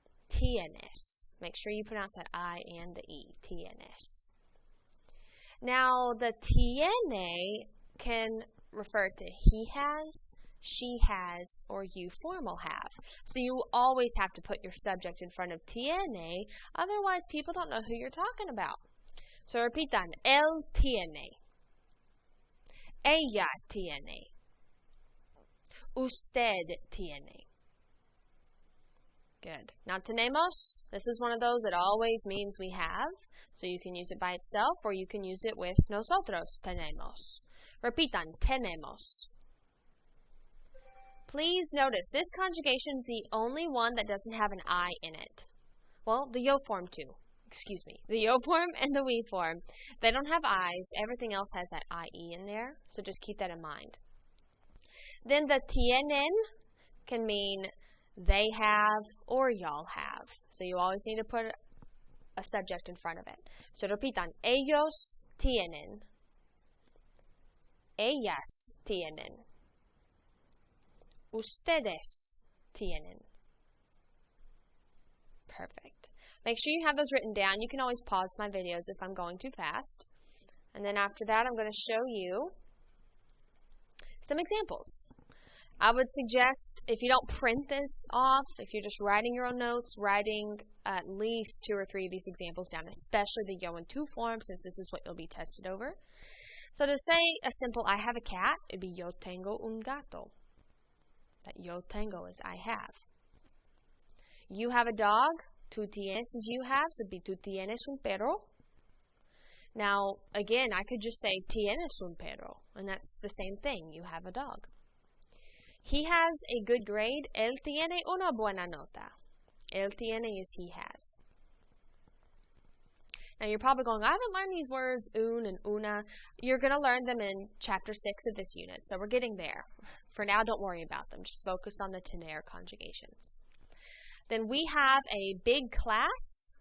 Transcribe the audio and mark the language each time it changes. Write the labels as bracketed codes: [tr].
[en] Tienes. Make sure you pronounce that I and the E. Tienes. Now, the tiene can refer to he has, she has, or you formal have. So you always have to put your subject in front of tiene, otherwise people don't know who you're talking about. [es] So repitan, él tiene, ella tiene, usted tiene. [en] Good. Now tenemos, this is one of those that always means we have, so you can use it by itself or you can use it with [es] nosotros tenemos. Repitan, tenemos. [en] Please notice, this conjugation is the only one that doesn't have an I in it. Well, the yo form too. Excuse me. The yo form and the we form. They don't have I's. Everything else has that IE in there, so just keep that in mind. Then the tienen can mean they have or y'all have. So you always need to put a subject in front of it. [es] So repitan, ellos tienen. Ellas tienen. Ustedes tienen. [en] Perfect. Make sure you have those written down. You can always pause my videos if I'm going too fast. And then after that, I'm going to show you some examples. I would suggest, if you don't print this off, if you're just writing your own notes, writing at least 2 or 3 of these examples down, especially the yo and tu form, since this is what you'll be tested over. So to say a simple I have a cat, it'd be [es] yo tengo un gato. [en] That yo tengo is I have. You have a dog, tú tienes is you have, so it'd be [es] tú tienes un perro. [en] Now, again, I could just say [es] tienes un perro, [en] and that's the same thing, you have a dog. He has a good grade, [es] él tiene una buena nota. Él tiene [en] is he has. Now you're probably going, I haven't learned these words, un and una. You're going to learn them in chapter 6 of this unit, so we're getting there. For now, don't worry about them. Just focus on the tener conjugations. Then we have a big class